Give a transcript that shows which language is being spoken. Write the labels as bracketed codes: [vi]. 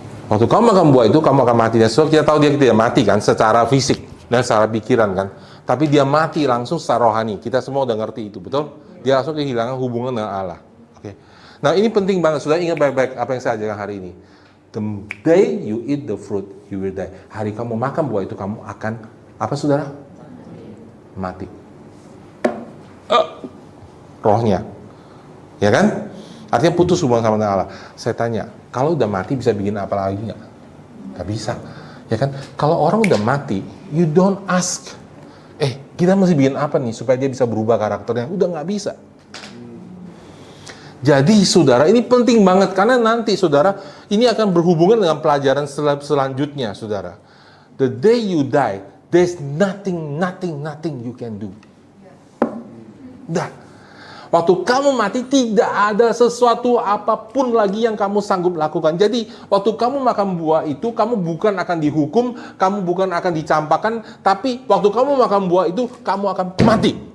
[id] Waktu kamu makan buah itu, kamu akan mati. Dan so, kita tahu dia tidak mati kan, secara fisik dan secara pikiran kan. Tapi dia mati langsung secara rohani. Kita semua udah ngerti itu, betul? Dia langsung kehilangan hubungan dengan Allah. Oke. Nah ini penting banget. Sudah ingat baik-baik apa yang saya ajarkan hari ini. [en] The day you eat the fruit, you will die. [id] Hari kamu makan buah itu, kamu akan apa saudara? Mati. Rohnya, ya kan? Artinya putus hubungan sama Allah. Saya tanya, kalau udah mati bisa bikin apa lagi nggak? Nggak bisa, ya kan? Kalau orang udah mati, [en] you don't ask. [id] Kita mesti bikin apa nih supaya dia bisa berubah karakternya? Udah nggak bisa. Jadi saudara, ini penting banget karena nanti saudara, ini akan berhubungan dengan pelajaran selanjutnya saudara. [en] The day you die, there's nothing you can do. [id] Dah. Waktu kamu mati tidak ada sesuatu apapun lagi yang kamu sanggup lakukan. Jadi waktu kamu makan buah itu, kamu bukan akan dihukum, kamu bukan akan dicampakkan, tapi waktu kamu makan buah itu, kamu akan mati.